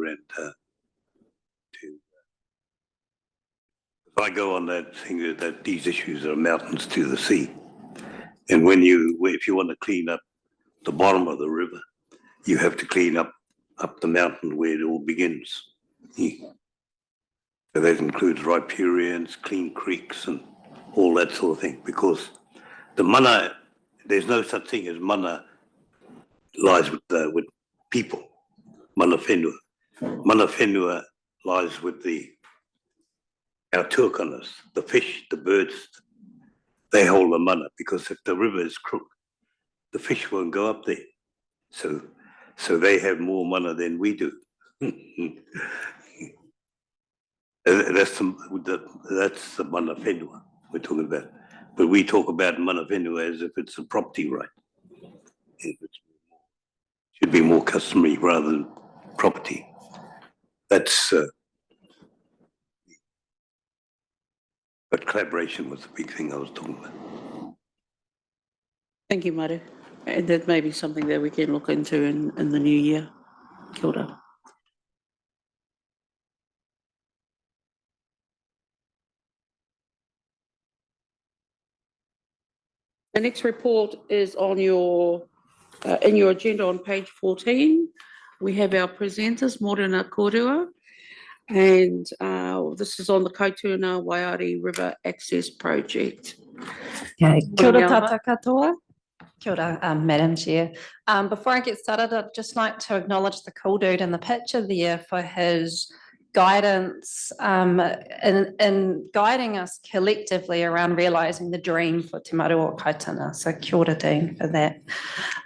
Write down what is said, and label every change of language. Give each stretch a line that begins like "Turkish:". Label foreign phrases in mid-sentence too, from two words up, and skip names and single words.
English: And if I go on that thing that these issues are mountains to the sea, and if you want to clean up the bottom of the river, you have to clean up the mountain where it all begins. So that includes riparians, clean creeks, and all that sort of thing, because the mana, there's no such thing as mana lies with people,
Māori: mana whenua. Mana whenua
English: lies with our tuakanas, the fish, the birds. They hold the mana, because if the river is crooked, the fish won't go up there. So they have more mana than we do. That's the
Māori: mana whenua
English: we're talking about. But we talk about
Māori: mana whenua
English: as if it's a property right. It should be more customary rather than property. That's but collaboration was the big thing I was talking about. Thank you, Maru. And that may be something that we can look into in the new year.
Māori: Kia ora.
English: The next report is on in your agenda on page 14. We have our presenters,
Māori: Morena Korua,
English: and this is on the Kaituna Waiari River Access Project.
Māori: Okay. Kia ora Morena. tata katoa. Kia ora,
English: Madam Chair. Before I get started, I'd just like to acknowledge the cool dude in the picture there for his guidance in guiding us collectively around realising the dream for Te Maru o Kaituna. So
Māori: kia ora,
English: Dean, for that.